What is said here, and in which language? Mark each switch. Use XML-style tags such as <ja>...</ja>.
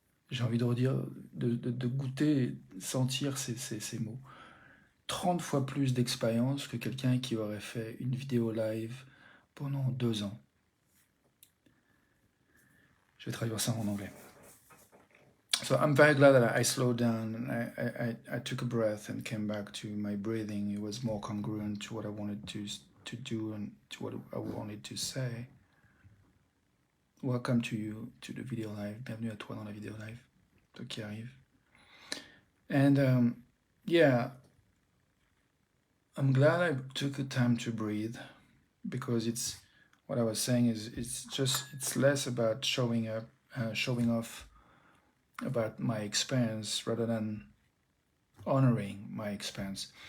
<fr>J'ai envie de redire, de goûter, sentir ces mots. 30 fois plus d'expérience que quelqu'un qui aurait fait une vidéo live pendant 2 ans. Je vais traduire ça en anglais.</fr> <en>So I'm very glad that I slowed down and I took a breath and came back to my breathing. It was more congruent to what I wanted to do and to what I wanted to say. Welcome to you to the video live.</en> <fr>Bienvenue à toi dans la vidéo live, toi qui arrive.</fr> <en>And yeah, I'm glad I took the time to breathe because it's what I was saying is it's less about showing off about my experience rather than honoring my experience.</en>